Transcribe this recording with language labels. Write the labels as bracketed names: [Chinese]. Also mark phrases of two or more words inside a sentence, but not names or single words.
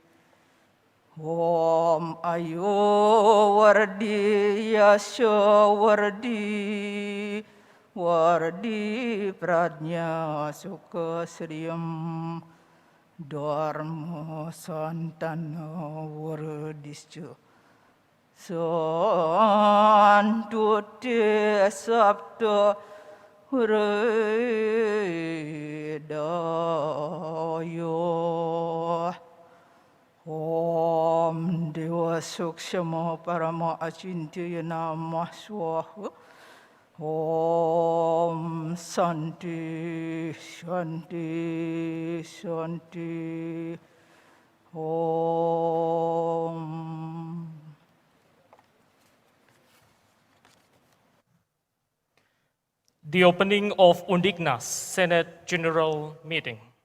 [Sanskrit] Om Ayo Wardi Yasya Wardi Wardi Pradnya Suka Sriyam Dharma Santana Wardisca Santuti Sabda Redaya. Om Dewa Sukshama Parama Achintya Namah Swaha. Om Santi Shanti Shanti. Om. [English] The opening of Undiknas Senate General Meeting.